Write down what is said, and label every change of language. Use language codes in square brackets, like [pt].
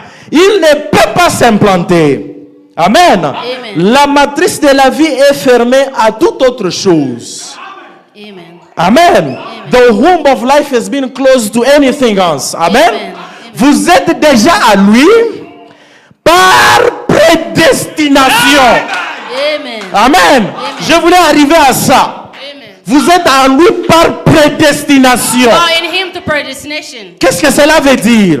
[fr] Il ne peut pas s'implanter. Amen. Amen. La matrice de la vie est fermée à toute autre chose. Amen. Amen. [en] The womb of life has been closed to anything else. [fr] Amen. Amen. Vous êtes déjà à lui par prédestination. Amen. Amen. Je voulais arriver à ça. Amen. Vous êtes en lui par prédestination. [en] Are in him to predestination. [fr] Qu'est-ce que cela veut dire?